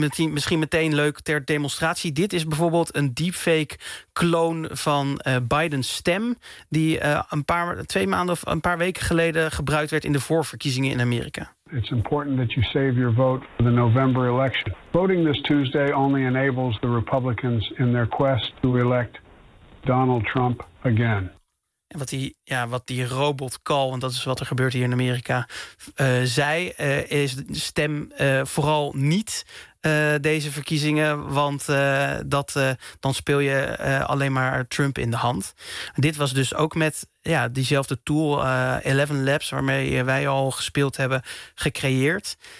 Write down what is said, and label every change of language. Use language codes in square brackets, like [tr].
[nl] Misschien meteen leuk ter demonstratie. Dit is bijvoorbeeld een deepfake kloon van Biden's stem. Die twee maanden of een paar weken geleden gebruikt werd in de voorverkiezingen in Amerika. [en] It's important that you save your vote for the November election. Voting this Tuesday only enables the Republicans in their quest to elect Donald Trump again. [nl] En wat die robot call, want dat is wat er gebeurt hier in Amerika, zei, is de stem vooral niet deze verkiezingen, want dan speel je alleen maar Trump in de hand. Dit was dus ook met diezelfde tool, 11 Labs, waarmee wij al gespeeld hebben, gecreëerd.